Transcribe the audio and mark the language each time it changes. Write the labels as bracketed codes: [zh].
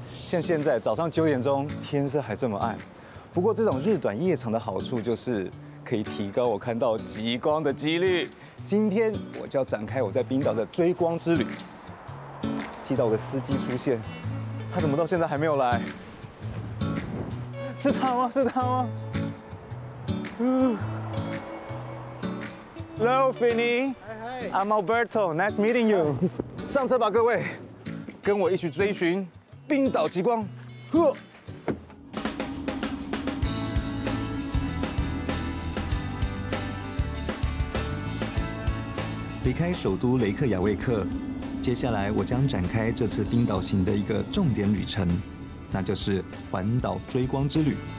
[zh] 像现在早上9点钟，天色还这么暗。不过这种日短夜长的好处就是可以提高我看到极光的几率。今天我就要展开我在冰岛的追光之旅。记到我的司机出现，他怎么到现在还没有来？是他吗？是他吗？ [en] Hello, [zh] Finny. [en] I'm Alberto. Nice meeting you. [zh] 上车吧，各位，跟我一起追寻冰岛极光。离开首都雷克雅未克，接下来我将展开这次冰岛行的一个重点旅程，那就是环岛追光之旅。